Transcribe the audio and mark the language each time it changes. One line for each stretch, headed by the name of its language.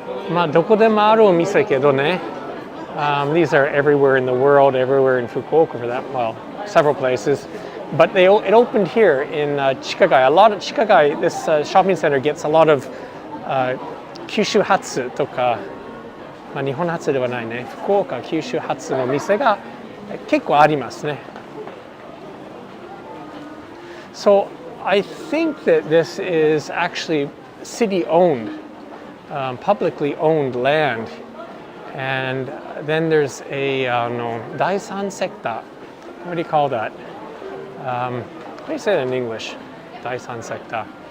Japanese: まあどこでもあるお店けどね。
English: These are everywhere in the world, everywhere in Fukuoka for that. Well, several places. But it opened here in Chikagai. A lot of Chikagai, this shopping center gets a lot of Kyushu Hatsu
Japanese: とか、まあ日本発ではないね。福岡、九州発の店が結構ありますね。
English: So I think that this is actually city-owned, publicly owned land. And then there's a 第三セクター what do you call that? What do you say in English? Daisan sector.